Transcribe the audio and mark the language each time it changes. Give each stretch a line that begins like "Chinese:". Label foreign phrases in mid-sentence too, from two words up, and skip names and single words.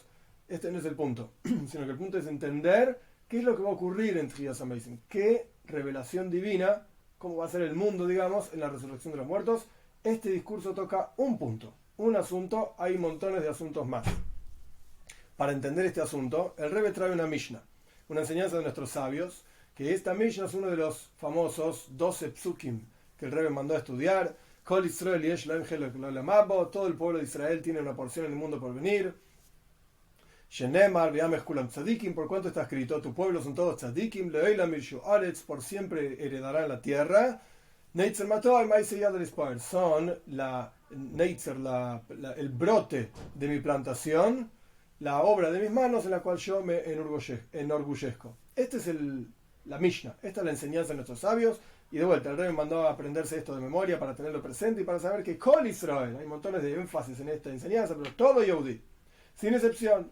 Spanish: Este no es el punto, sino que el punto es entender qué es lo que va a ocurrir en Tchias Amazing, qué revelación divina, cómo va a ser el mundo, digamos, en la resurrección de los muertos. Este discurso toca un punto, un asunto, hay montones de asuntos más. Para entender este asunto, el Rebbe trae una Mishnah, una enseñanza de nuestros sabios, que esta Mishnah es uno de los famosos 12 psukim que el Rebbe mandó a estudiar.
Hebrew: כל ישראל יש להם חלק לעולם הבא,
Spanish: todo el pueblo de Israel tiene una porción en el mundo por venir.
Hebrew: שנאמר ועמך כולם צדיקים,
Spanish: por cuanto está escrito, tu pueblo son todos tzadikim,
Hebrew: לעולם יירשו ארץ,
Spanish: por siempre heredarán la tierra.
Hebrew: נצר מטעי מעשה ידי להתפאר,
Spanish: son el brote de mi plantación, la obra de mis manos en la cual yo me enorgullezco. Esta es la Mishnah, esta es la enseñanza de nuestros sabios. Y de vuelta, el Rebbe mandó a aprenderse esto de memoria para tenerlo presente y para saber que
Hebrew: כל ישראל,
Spanish: hay montones de énfasis en esta enseñanza, pero todo Yehudi, sin excepción.